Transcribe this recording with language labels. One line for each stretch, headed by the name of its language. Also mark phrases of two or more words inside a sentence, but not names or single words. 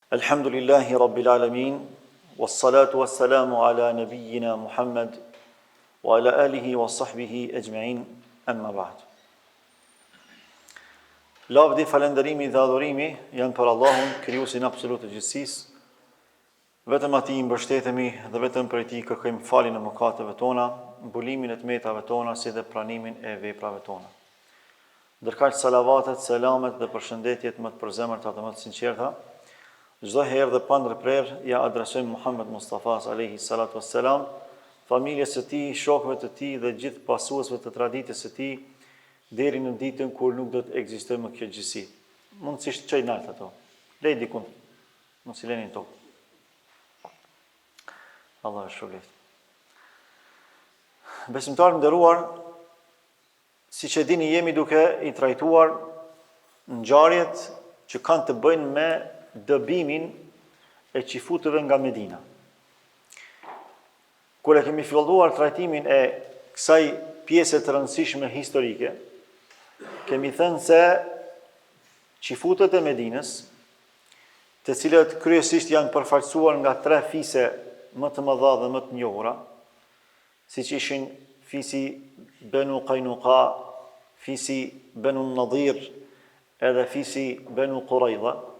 Arabic: الحمد لله رب العالمين والصلاة والسلام على نبينا محمد وعلى آله وصحبه أجمعين أما بعد.
Albanian: Lavdi, falënderimi dhe adhurimi janë për Allahun, krijuesin absolut të gjithësisë. Vetëm atij i mbështetemi dhe vetëm prej tij kërkojmë faljen e mëkateve tona, mbulimin e tmetave tona, si dhe pranimin e veprave tona. Ndërkaq salavatet, selamet dhe përshëndetjet më të përzemërta dhe më të sinqerta, çdo herë dhe pa ndërprerje ja adresojmë Muhammed Mustafa
Arabic: عليه الصلاة والسلام,
Albanian: familjes së tij, shokëve të tij dhe gjithë pasuesve të traditës së tij, deri në ditën kur nuk do të ekzistojë më kjo gjësi. Mundësisht çoj nalt ato. Lej dikun. Mos i leni to. Allah e shpëlbeft. Besimtarë nderuar, siç e dini, jemi duke i trajtuar ngjarjet që kanë të bëjnë me dëbimin e qifutëve nga Medina. Kur e kemi filluar trajtimin e kësaj pjese të rëndësishme historike, kemi thënë se qifutët e Medinës, të cilët kryesisht janë përfaqësuar nga 3 fise më të mëdha dhe më të njohura, siç ishin fisi Banu Qaynuqa, fisi Banu Nadir, edhe fisi Banu Qurayza.